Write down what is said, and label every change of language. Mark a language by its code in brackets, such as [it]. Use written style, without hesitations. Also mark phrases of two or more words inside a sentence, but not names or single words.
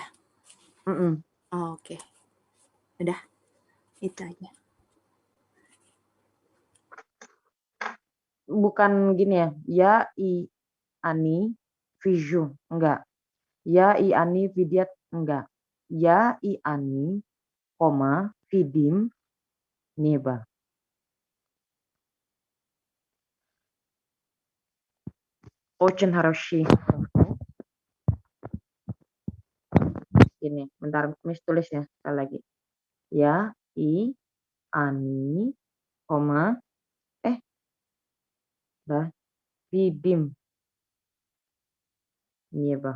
[id] Oke. Udah, itu aja. Bukan gini [ru] я они вижу, [id] enggak. [ru] Я и они видят, enggak. Я и они, koma, видим, небо. Очень хороший. [id] Ini, bentar, Miss tulis ya, sekali lagi. [ru] Я, и, они, koma, видим, небо.